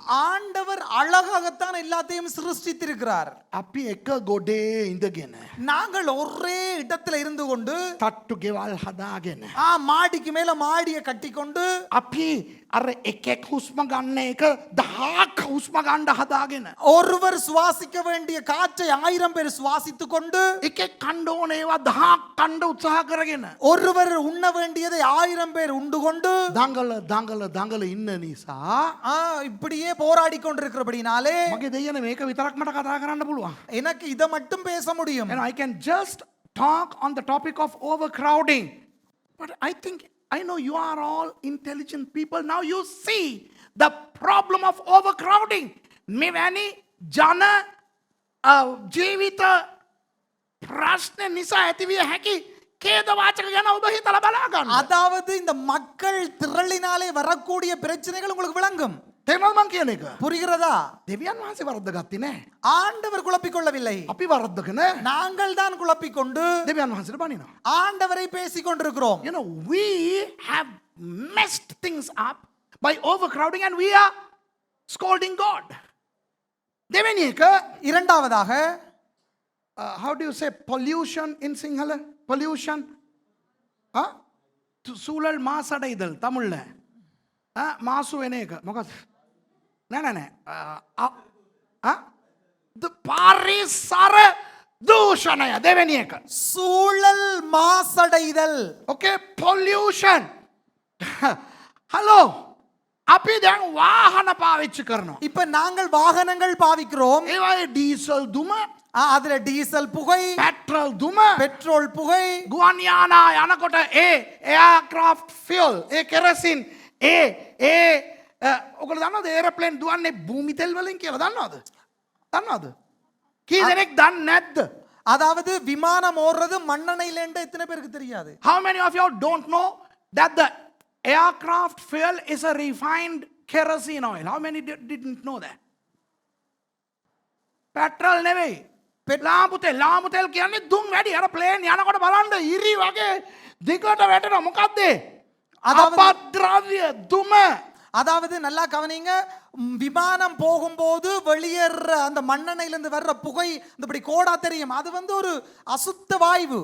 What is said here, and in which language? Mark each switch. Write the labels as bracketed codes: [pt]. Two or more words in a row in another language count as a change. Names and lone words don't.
[ta] ஆண்டவர் அழகாகத்தான் எல்லாத்தையும் சிருஷ்டித்திருக்கிறார். [si] අපි එක ගොඩේ ඉඳගෙන [ta] நாங்கள் ஒரே இடத்துல இருந்து கொண்டு [si] තට්ටු ගෙවල් හදාගෙන [ta] மாடிக்கு மேல மாடியை கட்டி கொண்டு [si] අපි අර එකෙක් හුස්ම ගන්න එක 1000ක් හුස්ම ගන්න හදාගෙන [ta] ஒருவர் சுவாசிக்க வேண்டிய காற்றை 1000 பேர் சுவாசித்துக் கொண்டு [si] එකෙක් කන්න ඕන ඒවා 1000ක් කන්න උත්සාහ කරගෙන [ta] ஒருவர் உண்ண வேண்டியதை 1000 பேர் உண்டு கொண்டு [si] දඟල ඉන්න නිසා [ta] இப்படியே போராடி கொண்டிருக்கிறபடினாலே [si] මගේ දෙයනේ මේක විතරක් මට කතා කරන්න පුළුවන්. [ta] எனக்கு இதை மட்டும் பேச முடியும். [en] And I can just talk on the topic of overcrowding. But I know you are all intelligent people. Now you see the problem of overcrowding. [si] මෙවැනි ජන ජීවිත ප්‍රශ්න නිසා ඇතිවිය හැකි கேதவாචක ගැන ඔබ හිතලා බලා ගන්න. [ta] அதாவது இந்த மக்கள் திரளினாலே வரக்கூடிய பிரச்சனைகள் உங்களுக்கு விளங்கும். [si] තේරුණාද මං කියන එක? [ta] புரிகிறதா? [si] දෙවියන් වහන්සේ වරද්ද ගත්තේ නෑ. [ta] ஆண்டவர் குழப்பிக் கொள்ளவில்லை. [si] අපි වරද්දගෙන [ta] நாங்கள் தான் குழப்பிக் கொண்டு [si] දෙවියන් වහන්සේට බනිනවා. [ta] ஆண்டவரை பேசிக் கொண்டிருக்கிறோம். [en] You know, we have messed things up by overcrowding and we are scolding God. [si] දෙවෙනි එක [ta] இரண்டாவதாக [en] how do you say pollution in Sinhala? Pollution? [ta] சூழல் மாசடைதல் [si] තමුල්ල මාසු වෙන එක මොකද නෑ පාරිසර දූෂණය දෙවැනි එක [ta] சூழல் மாசடைதல். [en] okay pollution hello [si] අපි දැන් වාහන පාවිච්චි කරනවා [ta] இப்ப நாங்கள் வாகனங்கள் பாவிக்கிறோம். [si] ඒවයි ඩීසල් දුම [ta] அதுல டீசல் புகை, [si] පෙට්‍රල් දුම [ta] பெட்ரோல் புகை, [si] ගුවන් යානා යනකොට [en] aircraft fuel kerosene [si] ඔකල දන්නවද ඒරප්ලේන් දුවන්නේ භූමි තෙල් වලින් කියලා දන්නවද කී දෙනෙක් දන්නේ නැද්ද [ta] அதாவது விமானம் ஓடுறது மண்ணெண்ணெயில எத்தனை பேருக்கு தெரியாது? [en] how many of you don't know that the aircraft fuel is a refined kerosene oil? How many didn't know that? [si] petrol නෙවෙයි ලාම්පු තෙල් කියන්නේ දුම් වැඩි අර ප්ලේන් යනකොට බලන්න ඉරි වගේ දිගට වැටෙනවා මොකද්ද අපද්‍රව්‍ය දුම [ta] அதாவது நல்லா கவனிங்க, விமானம் போகும்போது வெளியேற அந்த மண்ணெண்ணெயில இருந்து வர்ற புகை இந்த இப்படி கோடா தெரியும், அது வந்து ஒரு அசுத்த வாயு.